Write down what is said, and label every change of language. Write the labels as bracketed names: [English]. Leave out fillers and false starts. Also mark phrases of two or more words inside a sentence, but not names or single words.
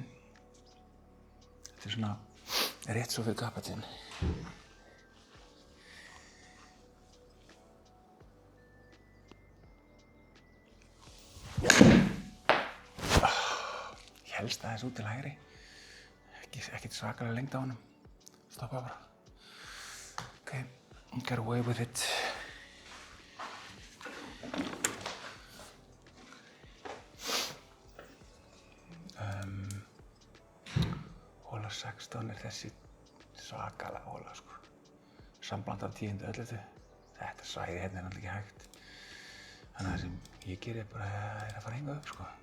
[Icelandic] Þetta svona rétt svo fyrir gappetsinn. Ég helst aðeins út til hægri. Ekkert svakalega lengd á honum. Stoppa bara. [English] Okay, get away with it. [Icelandic] Hóla 16 þessi svakalega hóla, sko. Sambland af 10. 11. Þetta svæði hérna náttúrulega ekki hægt. Þannig að það sem ég geri bara að fara hingað upp, sko.